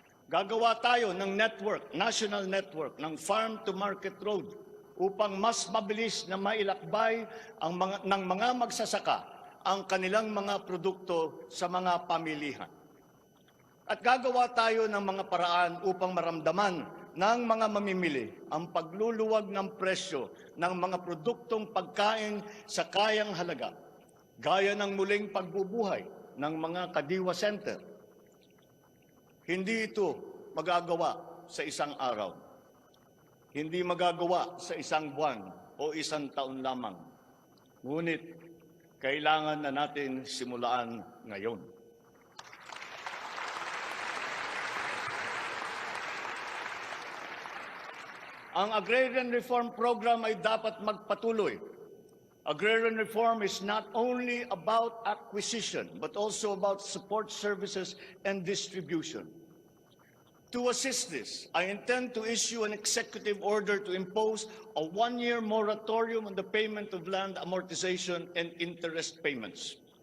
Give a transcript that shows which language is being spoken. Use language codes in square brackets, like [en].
[tl] Gagawa tayo ng network, national network ng farm-to-market road upang mas mabilis na mailakbay ng mga magsasaka ang kanilang mga produkto sa mga pamilihan. At gagawa tayo ng mga paraan upang maramdaman ng mga mamimili ang pagluluwag ng presyo ng mga produktong pagkain sa kayang halaga, gaya ng muling pagbubuhay ng mga kadiwa center. Hindi ito magagawa sa isang araw. Hindi magagawa sa isang buwan o isang taon lamang. Ngunit kailangan na natin simulaan ngayon. Ang Agrarian Reform Program ay dapat magpatuloy. [en] Agrarian reform is not only about acquisition, but also about support services and distribution. To assist this, I intend to issue an executive order to impose a one-year moratorium on the payment of land amortization and interest payments.